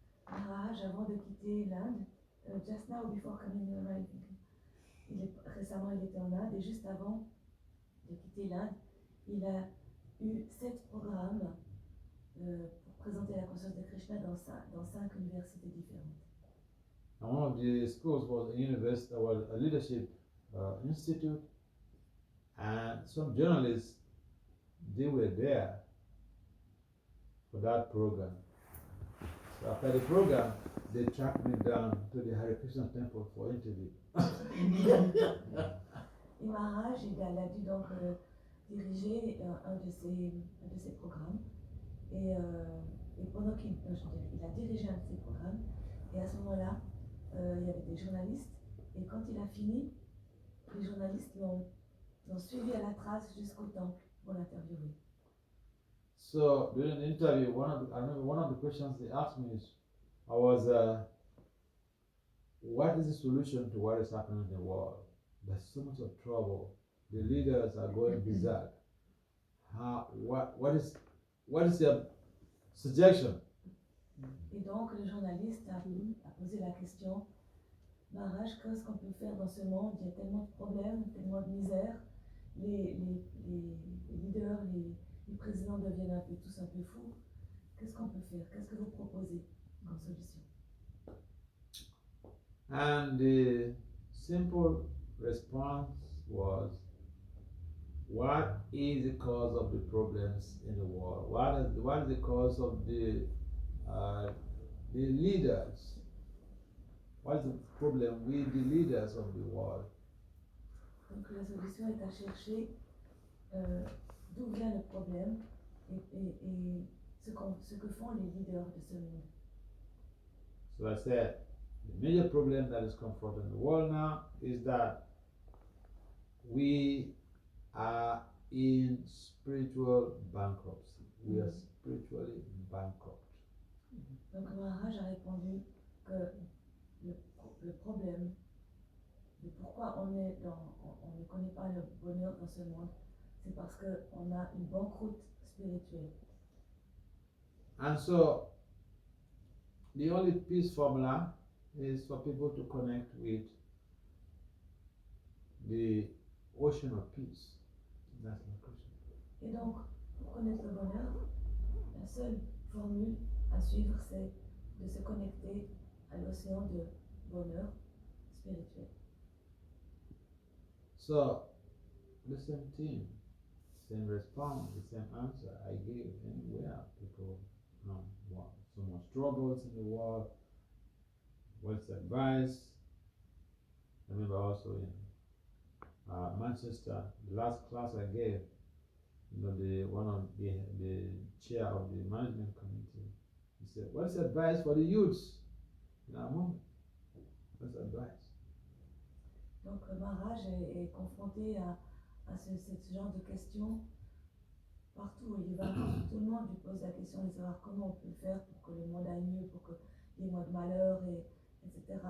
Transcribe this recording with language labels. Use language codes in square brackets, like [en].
[fr] Maharaj, avant de quitter l'Inde, [en] just now before coming here, I think, [fr] récemment il était en Inde et juste avant de quitter l'Inde, il a eu 7 programmes pour présenter la conscience de Krishna dans 5 universités différentes. [en] And one of the schools was a leadership institute, and some journalists, they were there for that program. So after the program, they tracked me down to the Hare Krishna temple for interview. [fr] Et Maharaj, il a dû donc diriger un de ces programmes. Et pendant il a dirigé un de ces programmes, et à ce moment-là, il y avait des journalistes. Et quand il a fini, les journalistes l'ont suivi à la trace jusqu'au temple pour l'interviewer. [en] So during the interview, I remember one of the questions they asked me was, what is the solution to what is happening in the world? There's so much of trouble. The leaders are going berserk. What is your suggestion? [fr] Et donc le journaliste a posé la question, Maharaj, qu'est-ce qu'on peut faire dans ce monde? Il y a tellement de problèmes, tellement de misère. Les leaders, les présidents deviennent tous un peu fous. Qu'est-ce qu'on peut faire? Qu'est-ce que vous proposez comme solution? [en] And the simple response was, what is the cause of the problems in the world? What is the cause of the leaders? What is the problem with the leaders of the world? [fr] Donc la solution est à chercher d'où vient le problème et ce que font les leaders de ce monde. [en] So I said, the major problem that is confronting the world now is that we are in spiritual bankruptcy. We are spiritually bankrupt. [fr] Donc Maharaj a répondu que le problème de pourquoi on ne connaît pas le bonheur dans ce monde, c'est parce qu'on a une banqueroute spirituelle. [en] And so the only peace formula is for people to connect with the ocean of peace. That's my question. [fr] Et donc, pour connaître le bonheur, la seule formule à suivre, c'est de se connecter à l'océan de bonheur spirituel. [en] So, the same thing, same response, the same answer I gave anywhere. People want so much troubles in the world. What's the advice? I remember also in Manchester, the last class I gave, one of the chair of the management committee, he said, "What's the advice for the youths in our moment? What's the advice?" [fr] Donc, Maharaj est confronté à ce genre de questions partout où il va. Tout le monde lui pose la question de savoir comment on peut faire pour que le monde aille mieux, pour qu'il y ait moins de malheur, etc.